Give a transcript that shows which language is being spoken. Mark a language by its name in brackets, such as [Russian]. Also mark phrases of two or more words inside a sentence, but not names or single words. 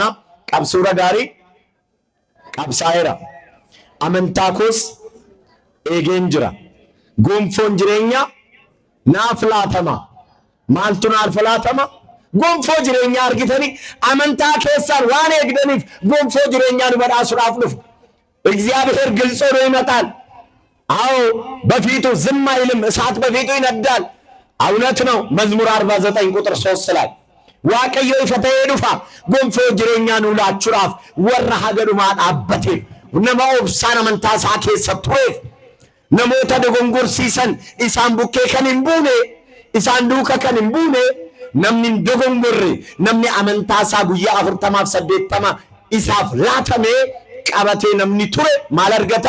[Oromo] Qabsuura gaarii qabsaa'eera, amantaa koos eegeen jira, gonfoon jireenya naaf laatama. Maaltu naaf laatama? Gonfoo jireenyaa argitanii amantaa keessaan waan eegdaniif gonfoo jireenyaa nu badhaasuudhaaf dhufu. [Amharic] እግዚአብሔር ግልጽ ሆኖ ይመጣል። አዎ በፊቱ ዝም አይልም፣ እሳት በፊቱ ይነዳል። እውነት ነው። መዝሙር 49 ቁጥር 3 ላይ [Oromo] waaqayyo ifatee dhufa gonfoo jireenyaa nu laachuudhaaf warra hagadumaa dhaabbateef, nama obsaan amantaa isaa keessa tureef, namoota dogongorsiisan isaan bukkee kan hin buune, isaan duuka kan hin buune, namni dogongorre, namni amantaa isaa guyyaa 40-80 isaaf laatamee qabatee namni ture maal argata?